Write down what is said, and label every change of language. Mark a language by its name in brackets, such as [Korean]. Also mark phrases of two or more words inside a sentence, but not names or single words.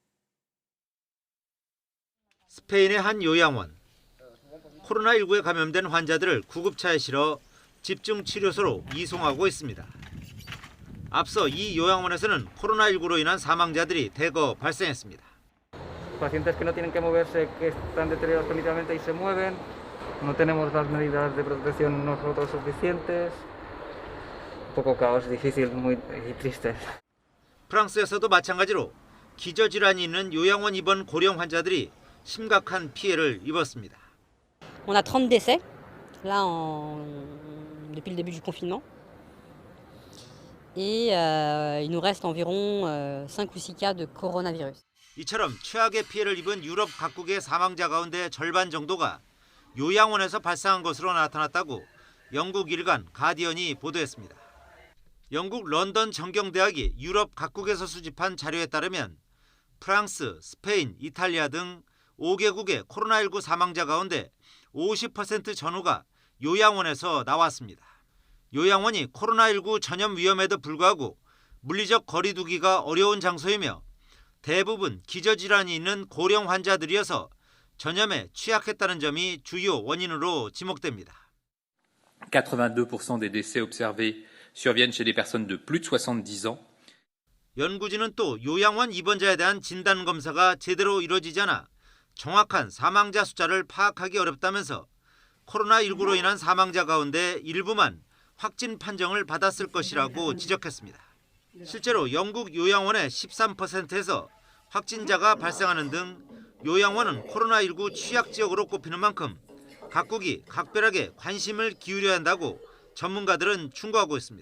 [Korean] 스페인의 한 요양원. 코로나19에 감염된 환자들을 구급차에 실어 집중치료소로 이송하고 있습니다. 앞서 이 요양원에서는 코로나19로 인한 사망자들이 대거 발생했습니다. [Spanish] Pacientes que no tienen que moverse, que están deteriorados cognitivamente y se mueven. No tenemos las medidas de protección nosotros suficientes. Un poco caos, difícil, muy triste. [Korean] 프랑스에서도 마찬가지로 기저질환이 있는 요양원 입원 고령 환자들이 심각한 피해를 입었습니다. [French] On a 30 décès là depuis le début du confinement. Et il nous reste environ 5 ou 6 cas de coronavirus. [Korean] 이처럼 최악의 피해를 입은 유럽 각국의 사망자 가운데 절반 정도가 요양원에서 발생한 것으로 나타났다고 영국 일간 가디언이 보도했습니다. 영국 런던 정경대학이 유럽 각국에서 수집한 자료에 따르면 프랑스, 스페인, 이탈리아 등 5개국의 코로나19 사망자 가운데 50% 전후가 요양원에서 나왔습니다. 요양원이 코로나19 전염 위험에도 불구하고 물리적 거리 두기가 어려운 장소이며 대부분 기저질환이 있는 고령 환자들이어서 전염에 취약했다는 점이 주요 원인으로 지목됩니다. [French] 82% des décès observés surviennent chez des personnes de plus de 70 ans. [Korean] 연구진은 또 요양원 입원자에 대한 진단 검사가 제대로 이루어지지 않아 정확한 사망자 숫자를 파악하기 어렵다면서 코로나19로 인한 사망자 가운데 일부만 확진 판정을 받았을 것이라고 지적했습니다. 실제로 영국 요양원의 13%에서 확진자가 발생하는 등 요양원은 코로나19 취약지역으로 꼽히는 만큼 각국이 각별하게 관심을 기울여야 한다고 전문가들은 충고하고 있습니다.